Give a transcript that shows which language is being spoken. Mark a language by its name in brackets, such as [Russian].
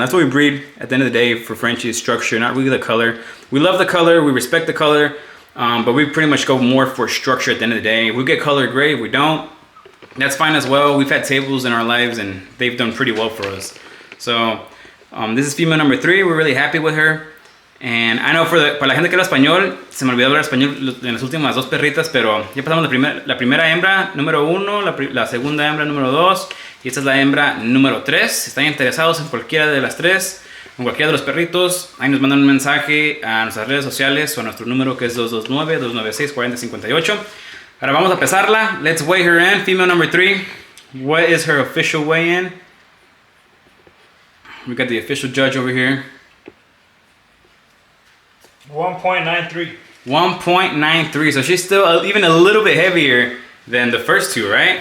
[English] That's what we breed at the end of the day for Frenchies, structure, not really the color. We love the color, we respect the color, but we pretty much go more for structure at the end of the day. If we get color, great. If we don't, that's fine as well. We've had tables in our lives and they've done pretty well for us. So this is female number 3. We're really happy with her. And I know [Spanish] para la gente que habla español, se me olvidó hablar español en las últimas 2 perritas, pero ya pasamos la primera hembra número 1, la segunda hembra número 2, y esta es la hembra número 3. Si están interesados en cualquiera de las 3, en cualquiera de los perritos, ahí nos mandan un mensaje a nuestras redes sociales o a nuestro número que es 229-296-4058. Ahora vamos a pesarla. [English] Let's weigh her in. Female number 3. What is her official weigh-in? We got the official judge over here. 1.93. 1.93. So she's still even a little bit heavier than the first 2, right?